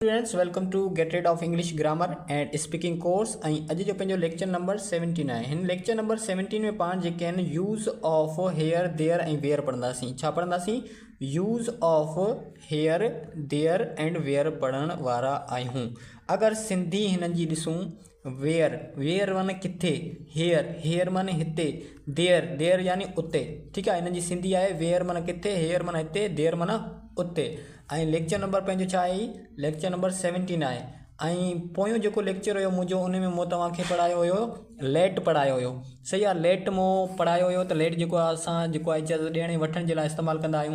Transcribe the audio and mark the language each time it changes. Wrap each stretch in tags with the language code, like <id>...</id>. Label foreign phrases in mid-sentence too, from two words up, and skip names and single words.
<en>students welcome to get rid of English grammar and speaking course.</en> <sd>अॼु जो पंहिंजो</sd> <en>lecture number</en> <sd>17 आहे। हिन</sd> <en>lecture number</en> <sd>17 में पाण जेके आहिनि</sd> <en>use of here there</en> <sd>ऐं</sd> <en>where</en> <sd>पढ़ंदासीं। छा पढ़ंदासीं?</sd> <en>use of here there and where</en> <sd>पढ़ण वारा आहियूं। अगरि सिंधी हिननि जी ॾिसूं,</sd> <en>where where</en> <sd>माने किथे,</sd> <en>here here</en> <sd>माने हिते,</sd> <en>there there</en> <sd>यानी उते। ठीकु आहे, हिननि जी सिंधी आहे वेयर माना किथे, हेयर माना हिते, देयर माना उते। ऐं</sd> <en>lecture number</en> <sd>पंहिंजो छा आहे?</sd> <en>lecture number</en> <sd>17 आहे। ऐं पोयों जेको लेक्चर हुयो मुंहिंजो, उन में मूं तव्हांखे पढ़ायो हुयो लेट पढ़ायो हुयो। सही आहे, लेट मूं पढ़ायो हुयो। त लेट जेको आहे असां जेको आहे इजाज़त ॾियण वठण जे लाइ इस्तेमालु कंदा आहियूं।</sd>